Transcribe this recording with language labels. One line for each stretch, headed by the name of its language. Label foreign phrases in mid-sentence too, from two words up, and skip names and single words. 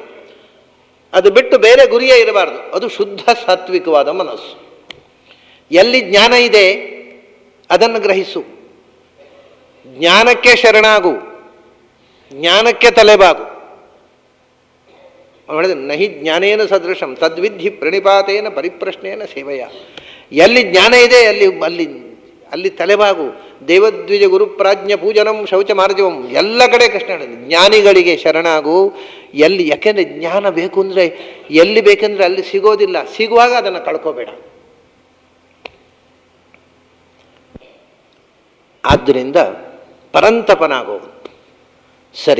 Kannada: ಅದು ಬಿಟ್ಟು ಬೇರೆ ಗುರಿಯೇ ಇರಬಾರ್ದು. ಅದು ಶುದ್ಧ ಸಾತ್ವಿಕವಾದ ಮನಸ್ಸು. ಎಲ್ಲಿ ಜ್ಞಾನ ಇದೆ ಅದನ್ನು ಗ್ರಹಿಸು. ಜ್ಞಾನಕ್ಕೆ ಶರಣಾಗು, ಜ್ಞಾನಕ್ಕೆ ತಲೆಬಾಗು.
Sanskrit: ಹೇಳಿದ ನಹಿ ಜ್ಞಾನೇನ ಸದೃಶಂ ತದ್ವಿಧಿ ಪ್ರಣಿಪಾತೇನ ಪರಿಪ್ರಶ್ನೇನ ಸೇವೆಯ.
Kannada: ಎಲ್ಲಿ ಜ್ಞಾನ ಇದೆ ಅಲ್ಲಿ ತಲೆಬಾಗು.
Sanskrit: ದೇವದ್ವಿಜ ಗುರುಪ್ರಾಜ್ಞ ಪೂಜನಂ ಶೌಚ ಮಾರ್ಜವಂ,
Kannada: ಎಲ್ಲ ಕಡೆ ಕೃಷ್ಣ ಹೇಳಿದ ಜ್ಞಾನಿಗಳಿಗೆ ಶರಣಾಗು. ಎಲ್ಲಿ, ಯಾಕೆಂದರೆ ಜ್ಞಾನ ಬೇಕು ಅಂದರೆ ಎಲ್ಲಿ ಬೇಕೆಂದರೆ ಅಲ್ಲಿ ಸಿಗೋದಿಲ್ಲ. ಸಿಗುವಾಗ ಅದನ್ನು ಕಳ್ಕೋಬೇಡ. ಆದ್ದರಿಂದ ಪರಂತಪನಾಗೋದು ಸರಿ.